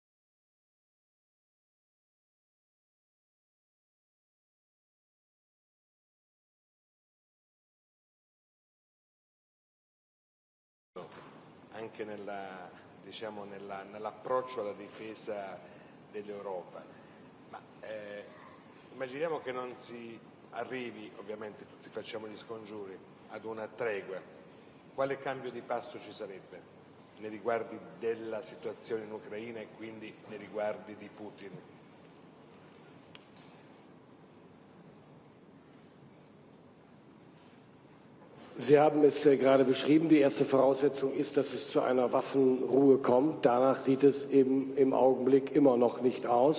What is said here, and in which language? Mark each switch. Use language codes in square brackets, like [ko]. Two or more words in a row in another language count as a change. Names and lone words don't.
[it] Anche nell'approccio alla difesa dell'Europa. Ma immaginiamo che non si arrivi, ovviamente tutti facciamo gli scongiuri, ad una tregua. Quale cambio di passo ci sarebbe nei riguardi della situazione in Ucraina e quindi nei riguardi di Putin? [de] Sie haben es gerade beschrieben. Die erste Voraussetzung ist, dass es zu einer Waffenruhe kommt. Danach sieht es eben im Augenblick immer noch nicht aus.